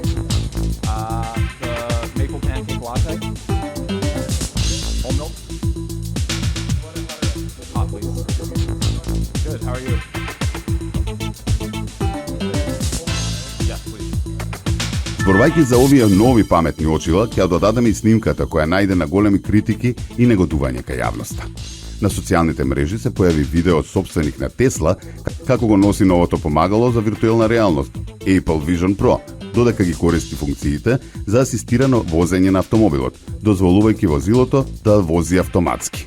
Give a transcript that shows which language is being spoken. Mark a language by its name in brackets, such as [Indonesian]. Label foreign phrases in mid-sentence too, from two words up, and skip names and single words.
[English] The maple pancake latte. Whole milk. Hot, please. Good. How are you? Yes, please. [Macedonian] Зборувајќи за овие нови паметни очила, ќе додадеме и снимката која најде на големи критики и негодување кај јавноста. На социјалните мрежи се појави видео од собственик на Тесла како го носи новото помагало за виртуелна реалност Apple Vision Pro, додека ги користи функциите за асистирано возење на автомобилот, дозволувајќи возилото да вози автоматски.